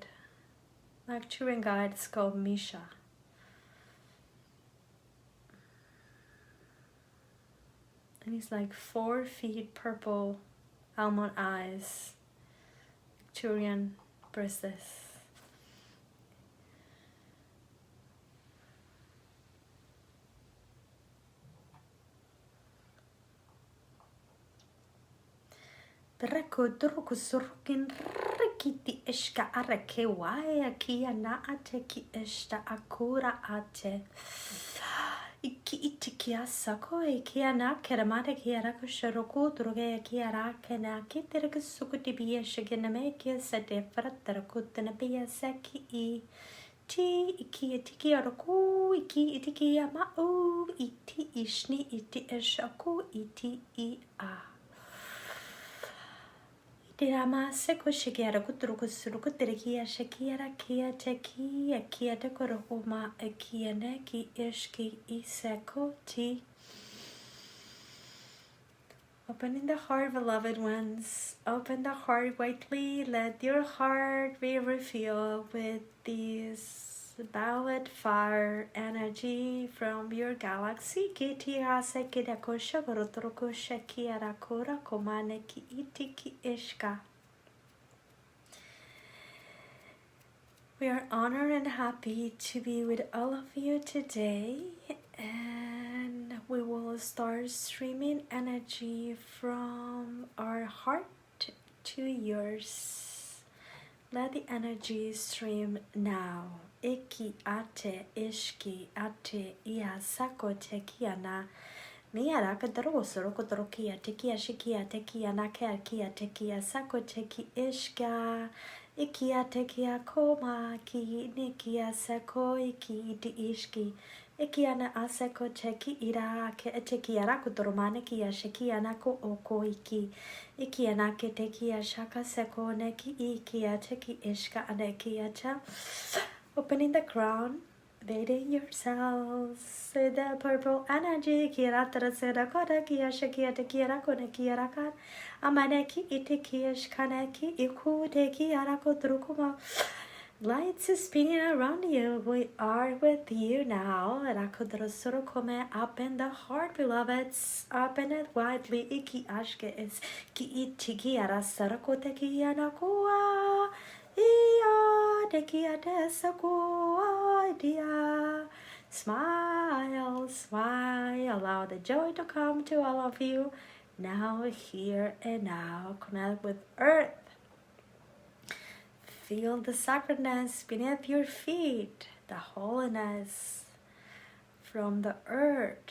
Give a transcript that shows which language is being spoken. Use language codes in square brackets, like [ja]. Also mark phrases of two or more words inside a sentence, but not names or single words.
[en] My Arcturian guide is called Misha. And he's like 4 feet, purple, almond eyes, Arcturian priestess. Draco surkin rikiti ishka arake waya kia na ate ki ishta akura ate. Iki itikia sako ikia na keramate kia rako sharoku droge kia rake na kitere sukuti biya shigena me kia sate fratara kutana biya saki I. Ti iki itiki aroku iki itiki amau iti ishni iti ishaku iti I a. Dirama seko shikiara kutruku suruku tirikia shakiara kia teki akia tekoroma akia neki ishki iseko ti. Opening the heart, beloved ones. Open the heart widely. Let your heart be refilled with this violet fire energy from your galaxy. Kitiasa kidakosha gorotorokosha kiarakora komane ki itiki ishka. We are honored and happy to be with all of you today, and we will start streaming energy from our heart to yours. Let the energy stream now. Iki ate ishki ate ia sako tekiana. Miara kadaro soroko torokia tekia shikia tekia nakia kia tekia sako teki ishka. Ikia tekia koma ki nikia sako iki iti ishki. Ikiana aseko cheki ira ke cheki ara kutoromane ki asheki anako oko iki. Ikiana ke teki ashaka seko neki iki cheki ishka aneki acha. Opening the crown, bathing yourselves with the purple energy. Kira tarasera kora ki asheki ateki ara kone ki arakan. Amaneki iteki ishkaneki iku teki arako trukuma. Lights is spinning around you. We are with you now. Rakodrosoro come up in the heart, beloveds. Open it widely. Iki ashke is ki ichiki arasarakote ki anakua. Ia deki adesakua dia. Smile, smile. Allow the joy to come to all of you. Now, here and now. Connect with Earth. Feel the sacredness beneath your feet, the holiness from the earth.